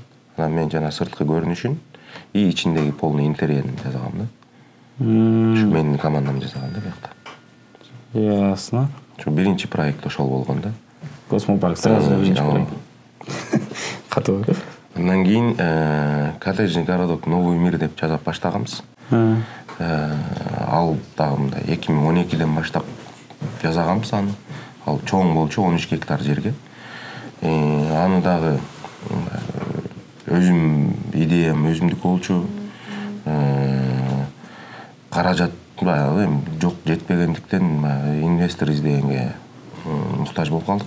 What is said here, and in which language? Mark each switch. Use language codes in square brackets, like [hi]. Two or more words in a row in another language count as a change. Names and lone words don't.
[ky] Анан мен жана сырткы көрүнүшүн и ичиндеги полный интерьерин жасагам да. Ушу менин командам жасаган да биякта. Ясно. Ошо биринчи проект ошол болгон да. Космопарк сразу биринчи проект. Катуу. Андан кийин [ru] коттеджный городок [ky] Новый мир деп жасап баштаганбыз. Ал дагы мындай 2012ден баштап жасаганбыз аны. Ал чоң болчу 13 гектар жерге. Аны дагы өзүм идеям өзүмдүк болчу. Каражат баягы жок жетпегендиктен инвестор издегенге муктаж болуп калдык.